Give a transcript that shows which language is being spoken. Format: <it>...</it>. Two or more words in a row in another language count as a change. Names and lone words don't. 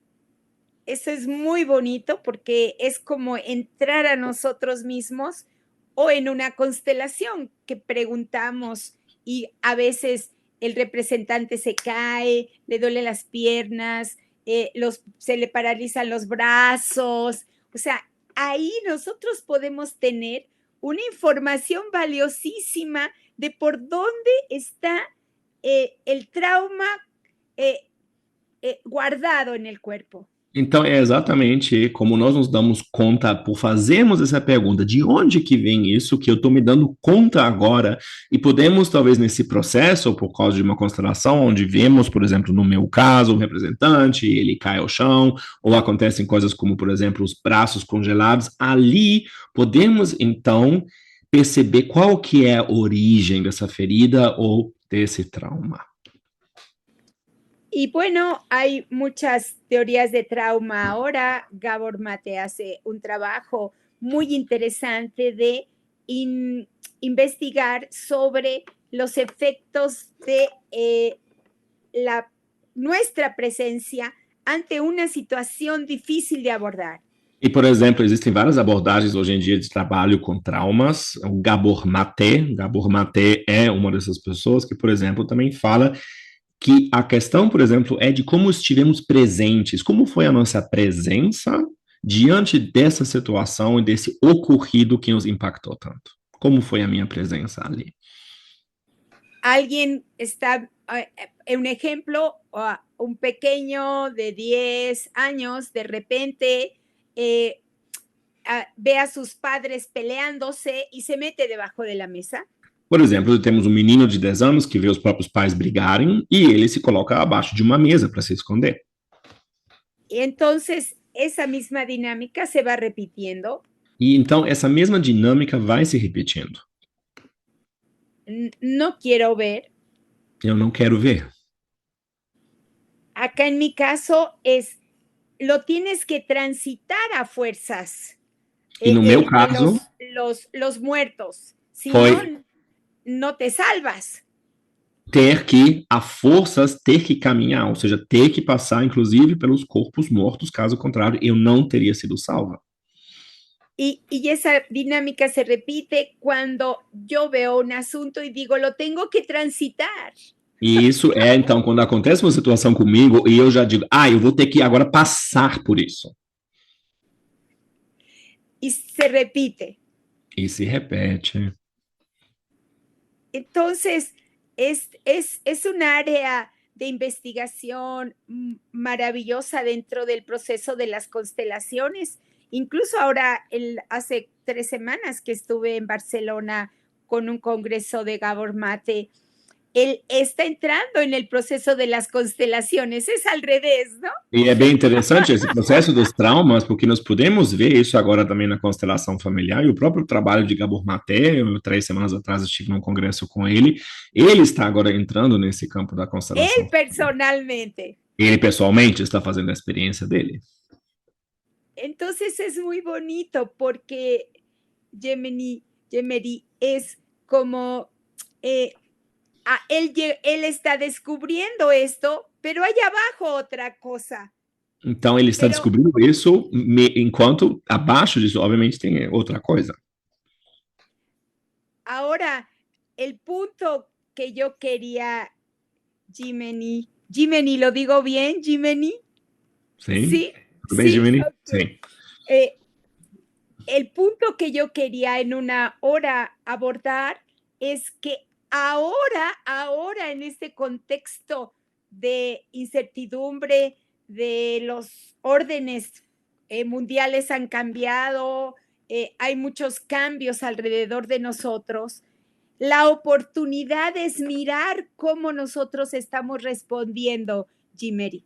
<es>eso es muy bonito porque es como entrar a nosotros mismos, o en una constelación que preguntamos y a veces el representante se cae, le duele las piernas, se le paralizan los brazos. O sea, ahí nosotros podemos tener una información valiosísima de por dónde está el trauma guardado en el cuerpo.</es> <pt>Então, é exatamente como nós nos damos conta, por fazermos essa pergunta, de onde que vem isso, que eu estou me dando conta agora, e podemos, talvez, nesse processo, ou por causa de uma constelação, onde vemos, por exemplo, no meu caso, um representante, ele cai ao chão, ou acontecem coisas como, por exemplo, os braços congelados, ali podemos, então, perceber qual que é a origem dessa ferida ou desse trauma.</pt> <es>Y bueno, hay muchas teorías de trauma ahora. Gabor Mate hace un trabajo muy interesante de investigar sobre los efectos de nuestra presencia ante una situación difícil de abordar.</es> <pt>E, por exemplo, existem várias abordagens hoje em dia de trabalho com traumas. O Gabor Mate é uma dessas pessoas que, por exemplo, também fala que a questão, por exemplo, é de como estivemos presentes, como foi a nossa presença diante dessa situação e desse ocorrido que nos impactou tanto. Como foi a minha presença ali?</pt> <es>Alguien está, un ejemplo, un pequeño de 10 años, de repente ve a sus padres peleándose y se mete debajo de la mesa.</es> <pt>Por exemplo, temos um menino de 10 anos que vê os próprios pais brigarem e ele se coloca abaixo de uma mesa para se esconder.</pt> <es>Entonces, esa misma dinámica se va repitiendo.</es> <pt>E então, essa mesma dinâmica vai se repetindo.</pt> <es>No quiero ver.</es> <pt>Eu não quero ver.</pt> <es>Acá en mi caso lo tienes que transitar a fuerzas.</es> <pt>E no meu caso,</pt> <es>los muertos. Si</es> <pt>foi</pt> <es>no te salvas.</es> <pt>Ter que, a forças, ter que caminhar, ou seja, ter que passar, inclusive, pelos corpos mortos, caso contrário, eu não teria sido salva.</pt> <es>Y esa dinámica se repite cuando yo veo un asunto y digo, lo tengo que transitar.</es> <pt>E isso é, então, quando acontece uma situação comigo e eu já digo, eu vou ter que agora passar por isso.</pt> <es>Y se repite.</es> <pt>E se repete.</pt> <es>Entonces, es un área de investigación maravillosa dentro del proceso de las constelaciones. Incluso ahora, hace 3 semanas que estuve en Barcelona con un congreso de Gabor Mate, él está entrando en el proceso de las constelaciones, es al revés, ¿no?</es> <pt>E é bem interessante esse processo dos traumas, porque nós podemos ver isso agora também na constelação familiar, e o próprio trabalho de Gabor Mate, 3 semanas atrás eu estive num congresso com ele está agora entrando nesse campo da constelação.</pt> <es>Ele personalmente.</es> <pt>Ele pessoalmente está fazendo a experiência dele.</pt> <es>Entonces es muy bonito porque Yemery es como... él está descubriendo esto, pero hay abajo otra cosa.</es> <pt>Então, ele está descobrindo isso, enquanto abaixo disso, obviamente, tem outra coisa.</pt> <es>Ahora, el punto que yo quería, Jimeny, ¿lo digo bien, Jimeny? Sí. ¿Sí?</es> <pt>¿Tudo bem, Jimeny?</pt> <es>Okay. Sí. El punto que yo quería en una hora abordar es que ahora en este contexto de incertidumbre, de los órdenes mundiales han cambiado, hay muchos cambios alrededor de nosotros, la oportunidad es mirar cómo nosotros estamos respondiendo, Jemery.</es>